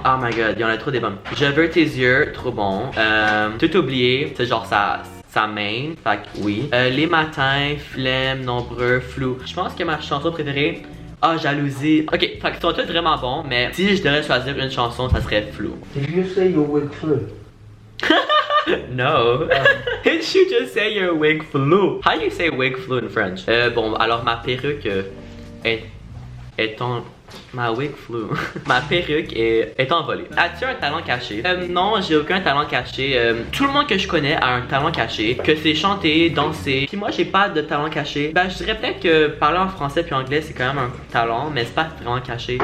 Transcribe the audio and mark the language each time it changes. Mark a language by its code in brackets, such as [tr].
[en] Oh my god, [fr] il y en a trop des bonnes. Je veux tes yeux, trop bon. Tout oublié, c'est genre sa main, fait que oui. Les matins, flemme, nombreux, flou. Je pense que ma chanson préférée, jalousie. Ok, fait qu'ils sont tous vraiment bons, mais si je devais choisir une chanson, ça serait flou. [en] Did you say your wig flew? No. Did you just say your wig flew? How do you say wig flew in French? [fr] Bon, alors ma perruque est en... Ma [en] wig flew. [fr] Ma perruque est envolée. As-tu un talent caché? Non, j'ai aucun talent caché. Tout le monde que je connais a un talent caché. Que c'est chanter, danser. Puis moi, j'ai pas de talent caché. Ben, je dirais peut-être que parler en français puis anglais, c'est quand même un talent, mais c'est pas vraiment caché.